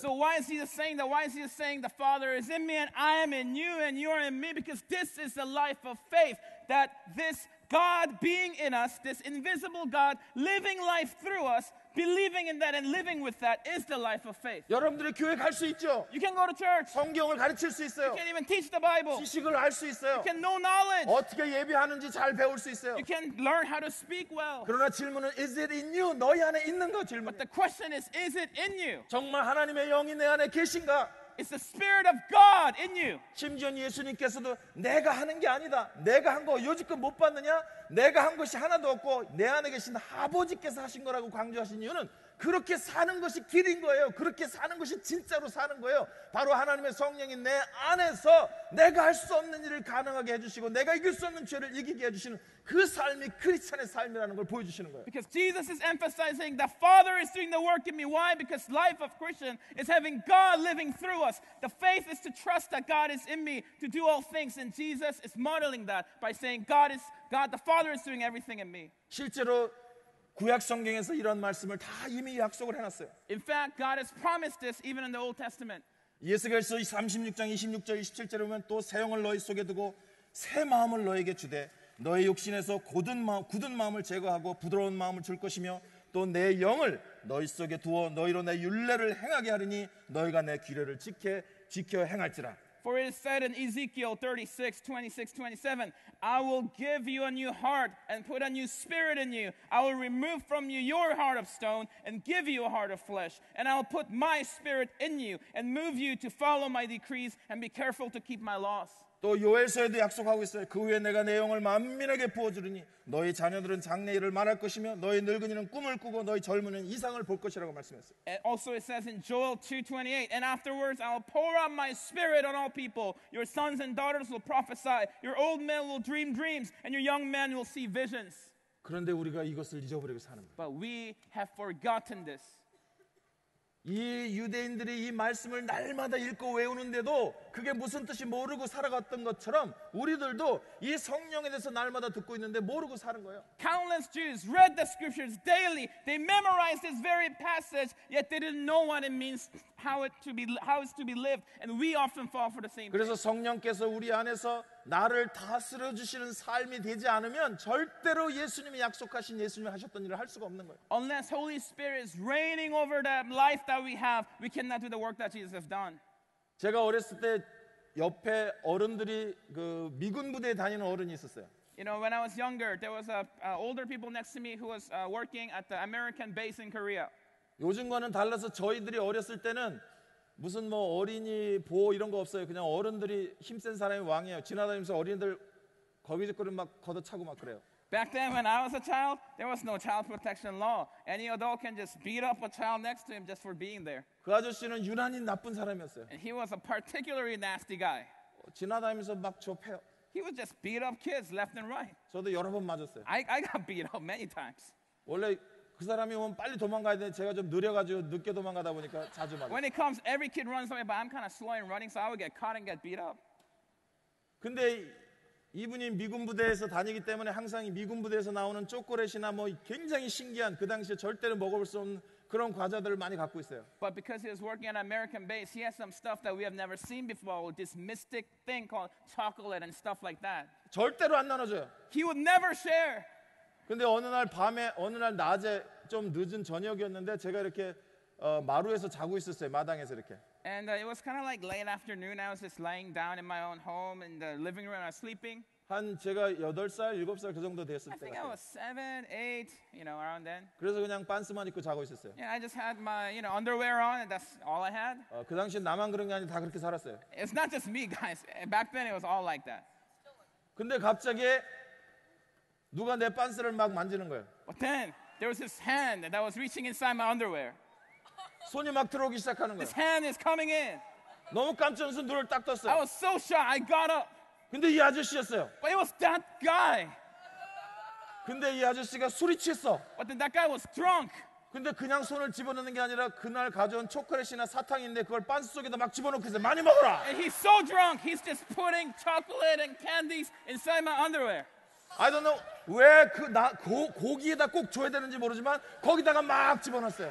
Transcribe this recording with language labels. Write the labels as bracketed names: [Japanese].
[English] So why is Jesus saying that? Why is Jesus saying the Father is in me and I am in you and you are in me? Because this is the life of faith, that this God being in us, this invisible God living life through us, believing in that and living with that is the life of faith. [Korean] 여러분들이 교회 갈 수 있죠. [English] You can go to church. [Korean] 성경을 가르칠 수 [English] You [Korean] 있어요. [English] can even teach the Bible. [Korean] 지식을 알 수 있어요. [English] You can know knowledge. [Korean] 어떻게 예배하는지 잘 배울 수 있어요. [English] You can learn how to speak well. [Korean] 그러나 질문은 [English] Is it in you? [Korean] 너희 안에 있는 거 질문. [English] But the question is it in you? [Korean] 정말 하나님의 영이 내 안에 계신가? [English] It's the Spirit of God in you. [Korean] 심지어 예수님께서도 내가 하는 게 아니다. 내가 한 거 여지껏 못 봤느냐? 내가 한 것이 하나도 없고 내 안에 계신 아버지께서 하신 거라고 강조하신 이유는 그렇게 사는 것이 길인 거예요. 그렇게 사는 것이 진짜로 사는 거예요. 바로 하나님의 성령이 내 안에서 내가 할 수 없는 일을 가능하게 해주시고 내가 이길 수 없는 죄를 이기게 해주시는 그 삶이 크리스찬의 삶이라는 걸 보여주시는 거예요. [English] Because Jesus is emphasizing the Father is doing the work in me. Why? Because life of Christian is having God living through us. The faith is to trust that God is in me to do all things. And Jesus is modeling that by saying God, the Father is doing everything in me. [Korean] 실제로 구약 성경에서 이런 말씀을 다 이미 약속을 해놨어요. [English] In fact, God has promised this even in the Old Testament. [Korean] 예수께서 36장 26절 27절에 보면 또 새 영을 너희 속에 두고 새 마음을 너에게 주되 너의 육신에서 굳은 마음을 제거하고 부드러운 마음을 줄 것이며 또 내 영을 너희 속에 두어 너희로 내 율례를 행하게 하리니 너희가 내 규례를 지켜 행할지라. [English] For it is said in Ezekiel 36, 26, 27, I will give you a new heart and put a new spirit in you. I will remove from you your heart of stone and give you a heart of flesh. And I will put my spirit in you and move you to follow my decrees and be careful to keep my laws. [Korean] 또 요엘서에도 약속하고 있어요. 그 후에 내가 내 영을 만민에게 부어주리니 너희 자녀들은 장래 일을 말할 것이며 너희 늙은이는 꿈을 꾸고 너희 젊은이는 이상을 볼 것이라고 말씀했어요. [English] And also it says in Joel 2:28, and afterwards I will pour out my spirit on all people. Your sons and daughters will prophesy. Your old men will dream dreams, and your young men will see visions. [Korean] 그런데 우리가 이것을 잊어버리고 사는 거예요. [English] But we have forgotten this. [Korean] 이 유대인들이 이 말씀을 날마다 읽고 외우는데도 그게 무슨 뜻이 모르고 살아갔던 것처럼 우리들도 이 성령에 대해서 날마다 듣고 있는데 모르고 사는 거예요. [English] Countless Jews read the scriptures daily. They memorized this very passage, yet they didn't know what it means, how it's to be lived. And we often fall for the same thing. [Korean] 그래서 성령께서 우리 안에서 나를 다스려 주시는 삶이 되지 않으면 절대로 예수님이 약속하신 예수님이 하셨던 일을 할 수가 없는 거예요. [English] Unless Holy Spirit is reigning over the life that we have, we cannot do the work that Jesus has done. [Korean] 제가 어렸을 때 옆에 어른들이 그 미군 부대에 다니는 어른이 있었어요. [English] You know, when I was younger, there was older people next to me who was working at the American base in Korea. [Korean] 요즘과는 달라서 저희들이 어렸을 때는 무슨 뭐 어린이 보호 이런 거 없어요. 그냥 어른들이 힘센 사람이 왕이에요. 지나다니면서 어린이들 거기저거리 막 걷어차고 막 그래요. [English] Back then, when I was a child, there was no child protection law. Any adult can just beat up a child next to him just for being there. [Korean] 그 아저씨는 유난히 나쁜 사람이었어요. [English] And he was a particularly nasty guy. [Korean] 지나다니면서 막 좁혀요. [English] He would just beat up kids left and right. [Korean] 저도 여러 번 맞았어요. [English] I got beat up many times. [Korean] 원래 그 사람이 오면 빨리 도망가야 되는데 제가 좀 느려가지고 늦게 도망가다 보니까 자주 맞아요. [English] When it comes, every kid runs away, but I'm kind of slow in running, so I would get caught and get beat up. [Korean] 근데 이분이 미군 부대에서 다니기 때문에 항상 이 미군 부대에서 나오는 초콜릿이나 뭐 굉장히 신기한 그 당시에 절대로 먹어볼 수 없는 그런 과자들을 많이 갖고 있어요. [English] But because he was working at an American base, he has some stuff that we have never seen before, this mystic thing called chocolate and stuff like that. [Korean] 절대로 안 나눠줘요. [English] He would never share. [Korean] 근데 어느 날 밤에 어느 날 낮에 좀 늦은 저녁이었는데 제가 이렇게 마루에서 자고 있었어요. 마당에서 이렇게. [English] And it was kind of like late afternoon. I was just laying down in my own home in the living room. I was sleeping. [Korean] 한 제가 8살, 7살 그 정도 됐을 [English] I [Korean] 때 [English] think I [Korean] 같아요. [English] was 7, 8, around then. [Korean] 그래서 그냥 반스만 입고 자고 있었어요. [English] Yeah, I just had my, underwear on, and that's all I had. [Korean] 그 당시에 나만 그런 게 아니라 다 그렇게 살았어요. [English] It's not just me, guys. Back then, it was all like that. [Korean] 근데 갑자기 누가 내 반스를 막 만지는 거예요. [English] But then, there was this hand that was reaching inside my underwear. [Korean] 손이 막 들어오기 시작하는 거예요. [English] This hand is coming in. [Korean] 너무 깜짝 놀라서 눈을 딱 [English] I [Korean] 떴어요. [English] was so shocked. I got up. [Korean] 근데 이 아저씨였어요. [English] But it was that guy. [Korean] 근데 이 아저씨가 술이 취했어. [English] But then that guy was drunk. [Korean] 근데 그냥 손을 집어넣는 게 아니라 그날 가져온 초콜릿이나 사탕인데 그걸 반스 속에다 막 집어넣고 있어요. 많이 먹어라. [English] And he's so drunk, he's just putting chocolate and candies inside my underwear. I don't know [Korean] 왜 고기에다 꼭 줘야 되는지 모르지만 거기다가 막 집어넣었어요.